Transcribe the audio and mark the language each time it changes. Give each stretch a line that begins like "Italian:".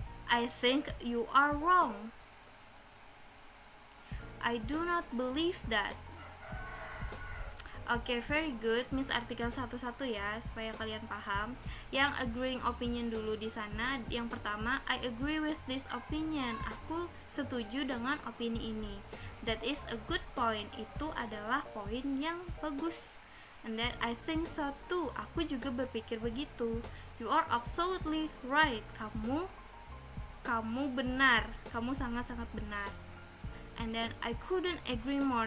English: I think you are wrong. I do not believe that. Okay, very good.
Indonesian: Miss artikel satu-satu ya supaya kalian paham. Yang
English: agreeing opinion
Indonesian: dulu di sana. Yang pertama,
English: I agree with this opinion.
Indonesian: Aku setuju dengan opini ini.
English: That is a good point.
Indonesian: Itu adalah poin yang bagus.
English: And then I think so too.
Indonesian: Aku juga berpikir begitu.
English: You are absolutely right.
Indonesian: Kamu benar. Kamu sangat-sangat benar.
English: And then I couldn't agree more.